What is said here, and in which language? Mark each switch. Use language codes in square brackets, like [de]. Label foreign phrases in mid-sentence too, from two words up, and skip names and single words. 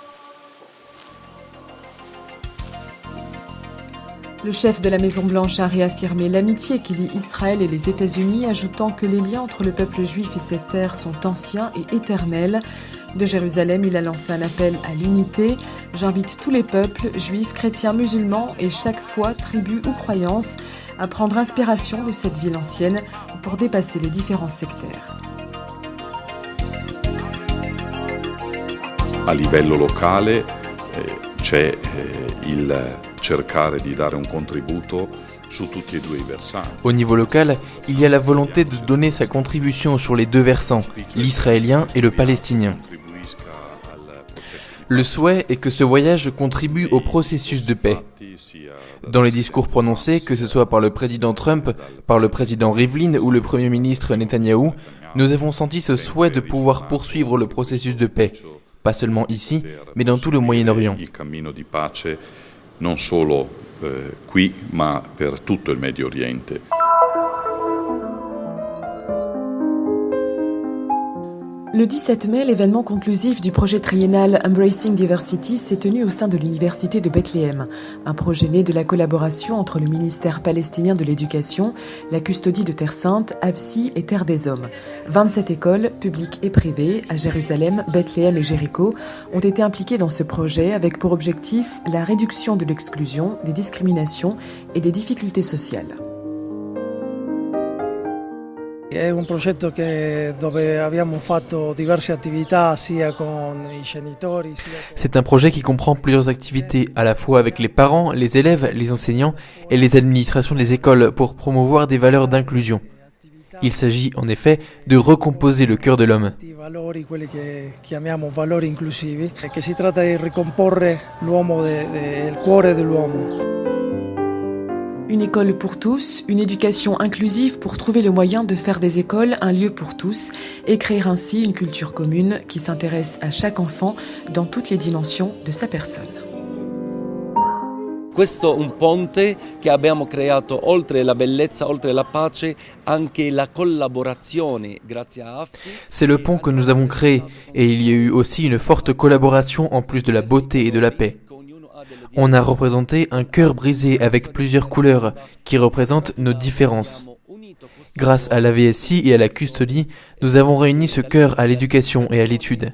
[fr] Le chef de la Maison-Blanche a réaffirmé l'amitié qui lie Israël et les États-Unis, ajoutant que les liens entre le peuple juif et cette terre sont anciens et éternels. De Jérusalem, il a lancé un appel à l'unité. « J'invite tous les peuples, juifs, chrétiens, musulmans et chaque foi, tribu ou croyance, à prendre inspiration de cette ville ancienne pour dépasser les différences sectaires. » [it] A livello locale c'è il cercare di dare un contributo su tutti e due i versanti. [fr] Au niveau local, il y a la volonté de donner sa contribution sur les deux versants, l'israélien et le palestinien. Le souhait est que ce voyage contribue au processus de paix. Dans les discours prononcés, que ce soit par le président Trump, par le président Rivlin ou le premier ministre Netanyahou, nous avons senti ce souhait de pouvoir poursuivre le processus de paix, pas seulement ici, mais dans tout le Moyen-Orient. [it] Il cammino di pace non solo qui, ma per tutto il Medio Oriente. [fr] Le 17 mai, l'événement conclusif du projet triennal Embracing Diversity s'est tenu au sein de l'université de Bethléem, un projet né de la collaboration entre le ministère palestinien de l'éducation, la custodie de Terre Sainte, AFSI et Terre des Hommes. 27 écoles, publiques et privées, à Jérusalem, Bethléem et Jéricho, ont été impliquées dans ce projet avec pour objectif la réduction de l'exclusion, des discriminations et des difficultés sociales. [it] È un progetto dove abbiamo fatto diverse attività sia con I genitori. [fr] C'est un projet qui comprend plusieurs activités, à la fois avec les parents, les élèves, les enseignants et les administrations des écoles pour promouvoir des valeurs d'inclusion. Il s'agit en effet de recomposer le cœur de l'homme. [it] Valori, quelli che chiamiamo valori inclusivi, che si tratta di ricomporre l'uomo, il cuore dell'uomo. [fr] Une école pour tous, une éducation inclusive pour trouver le moyen de faire des écoles un lieu pour tous et créer ainsi une culture commune qui s'intéresse à chaque enfant dans toutes les dimensions de sa personne. [it] Questo un ponte che abbiamo creato, oltre la bellezza, oltre la pace, anche la collaborazione grazie a AFSI. [fr] C'est le pont que nous avons créé et il y a eu aussi une forte collaboration en plus de la beauté et de la paix. On a représenté un cœur brisé avec plusieurs couleurs qui représentent nos différences. Grâce à la VSI et à la custodie, nous avons réuni ce cœur à l'éducation et à l'étude.